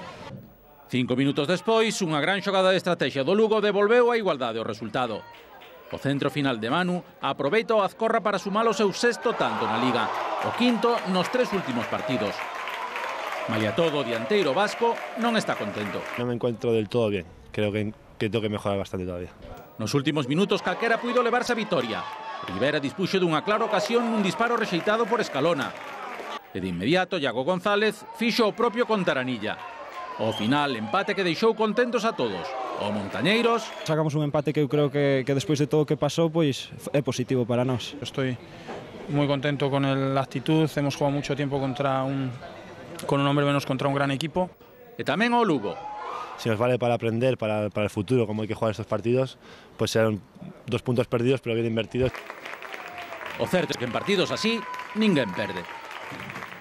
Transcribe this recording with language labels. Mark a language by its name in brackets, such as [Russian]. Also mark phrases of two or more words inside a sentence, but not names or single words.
[Galician] 5 minutos despois, unha gran xogada de estrategia do Lugo devolveu a igualdade ao resultado. O centro final de Manu aproveita o Azcorra para sumar o seu sexto tanto na Liga, o quinto nos 3 últimos partidos. Malia todo, o dianteiro vasco non está contento. [Spanish] Non me encuentro del todo bien, creo que tengo que mejorar bastante todavía. [Galician] Nos últimos minutos calquera puido levarse a vitoria. Rivera dispuxo dunha clara ocasión nun disparo rexeitado por Escalona. E de inmediato, Iago González fixo o propio con Taranilla. Ao final, empate que deixou contentos a todos. O Montañeiros sacamos un empate que eu creo que despois de todo o que pasou pois é positivo para nós. [Spanish] Estoy muy contento con la actitud, hemos jugado mucho tiempo con un hombre menos contra un gran equipo. [Galician] E tamén o Lugo. [Spanish] Si nos vale para aprender, para el futuro, cómo hay que jugar estos partidos, pues serán 2 puntos perdidos pero bien invertidos. [Galician] O certo é que en partidos así ninguén perde.